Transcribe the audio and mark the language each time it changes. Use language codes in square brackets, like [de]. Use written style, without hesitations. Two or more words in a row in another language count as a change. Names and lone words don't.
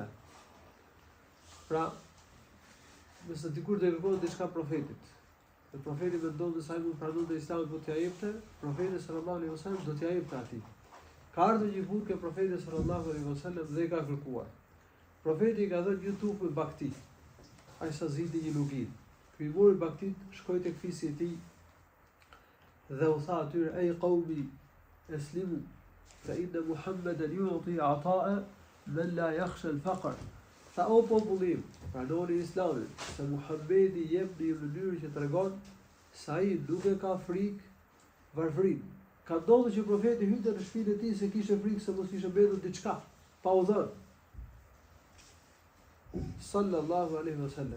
[sq] Pra, nëse dikush do kërkonte diçka profetit, dhe profeti mendonte se ai mund pranonte Islamin po t'ia jepte, profeti [ar] صلى الله عليه وسلم [sq] do t'ia jepte atij. Ka ardhur një burrë ke profeti [ar] صلى الله عليه وسلم [sq] dhe I ka kërkuar. Profeti I ka dhënë një tufë me bakti. Ai sa ziti një lugin. Ky I mori baktit, shkoi tek fisi I tij dhe u tha atyre: [ar] "يا قوم، أسلموا، فإن محمدا يعطي عطاء من لا يخشى الفقر." [sq] Tha: "O popullim, pranoni Islamin, se Muhamedi jep në mënyrë që tregon se ai nuk e ka frikë varfërinë." Ka ndodhur që profeti hynte në shtëpinë e tij se kishte frikë se mos kishte mbetur diçka pa u dhënë. [ar] صلى الله عليه وسلم.